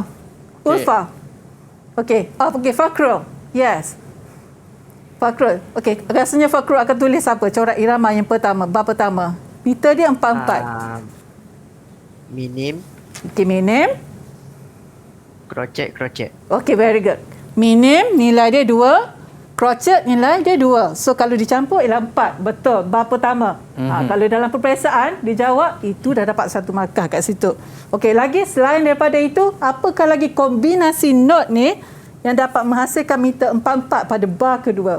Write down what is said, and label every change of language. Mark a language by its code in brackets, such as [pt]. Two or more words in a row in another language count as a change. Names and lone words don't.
[ms] Ulfa. Okey. Okey, Fakrul. Yes. Fakrul. Okey, rasanya Fakrul akan tulis apa? Corak irama yang pertama, bar pertama. Meter dia 4/4. Minim. Okey, minim. Crochet. Okey, [en] very good. [ms] Minim nilai dia 2, crochet nilai dia 2. So kalau dicampur ialah 4. Betul, bar pertama. Kalau dalam peperiksaan dijawab, itu dah dapat 1 markah kat situ. Okey, lagi selain daripada itu, apakah lagi kombinasi note ni yang dapat menghasilkan meter 4/4 pada bar kedua?